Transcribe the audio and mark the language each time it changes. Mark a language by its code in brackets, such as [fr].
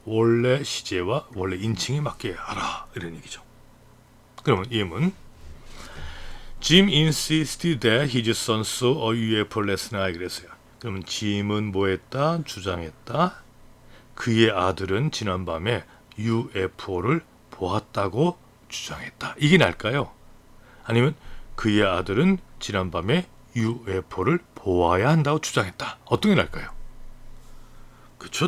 [ko] 원래 시제와 원래 인칭에 맞게 하라 이런 얘기죠. 그러면 예문 [en] Jim insisted that his son saw a UFO last night. [ko] 그랬어요. 그러면 짐은 뭐했다? 주장했다. 그의 아들은 지난밤에 UFO를 보았다고 주장했다. 이게 날까요? 아니면 그의 아들은 지난밤에 UFO를 보아야 한다고 주장했다. 어떤 게 날까요? 그렇죠.